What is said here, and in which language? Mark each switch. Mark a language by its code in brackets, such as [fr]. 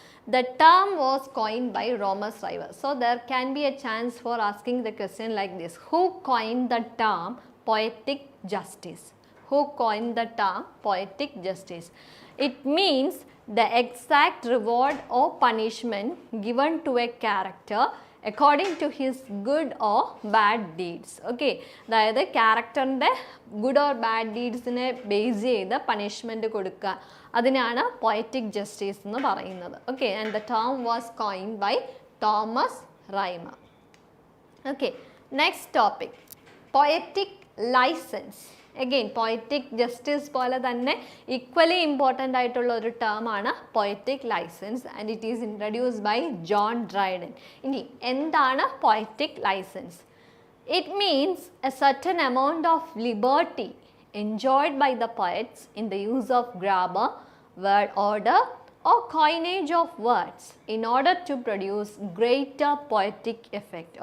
[en] The term was coined by Thomas Rhymer. So there can be a chance for asking the question like this: who coined the term poetic justice? Who coined the term poetic justice? It means the exact reward or punishment given to a character according to his good or bad deeds. [ml] Okay, അതായത് ക്യാരക്ടറിൻ്റെ good or bad ഡീഡ്സിനെ base ചെയ്ത് punishment കൊടുക്കുക, അതിനാണ് poetic justice എന്ന് പറയുന്നത്. [en] Okay, and the term was coined by Thomas Rymer. Okay, next topic, poetic licence. [ml] Again poetic justice പോലെ തന്നെ equally important ആയിട്ടുള്ള ഒരു ടേമാണ് poetic licence, [en] And it is introduced by John Dryden. [ml] ഇനി എന്താണ് poetic licence? [en] It means a certain amount of liberty enjoyed by the poets in the use of grammar, word order or coinage of words in order to produce greater poetic effect.